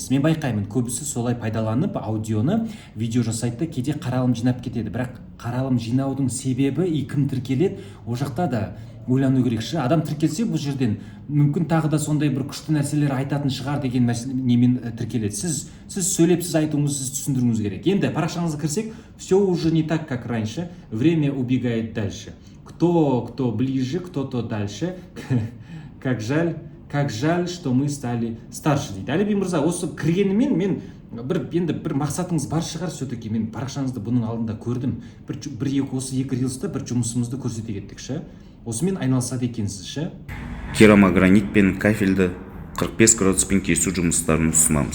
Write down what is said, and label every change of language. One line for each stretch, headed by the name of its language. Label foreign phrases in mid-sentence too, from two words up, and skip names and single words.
Kazakh: Мен байқаймын, көбісі солай пайдаланып аудионы видео жасайды, кейде қаралым жинап кетеді, бірақ қаралым жинаудың себебі и кім тіркеледі, ол жақта да ойлану керек ше. Адам тіркелсе бұл жерден мүмкін тағы да сондай бір күшті нәрселер айтатын шығар деген немен тіркеледі. Сіз сөйлеп, сіз айтуыңыз, сіз түсіндіруіңіз керек. Енді парақшаңызға кірсек,
Russian: все уже не так, как раньше. Время убегает дальше. Кто ближе, кто-то дальше. Как жаль, что мы стали старше дейді.
Kazakh: Әлиби мырза, осы кіргенімен мен енді бір мақсатыңыз бар шығар, все-таки мен парақшаңызды бұның алдында көрдім. Осы екі рилста бір жұмысымызды көрсете кеттік ше. Осымен айналысады екенсіз ше. Керамогранит пен кафельді 45 градуспен кесу жұмыстарын ұсынамыз.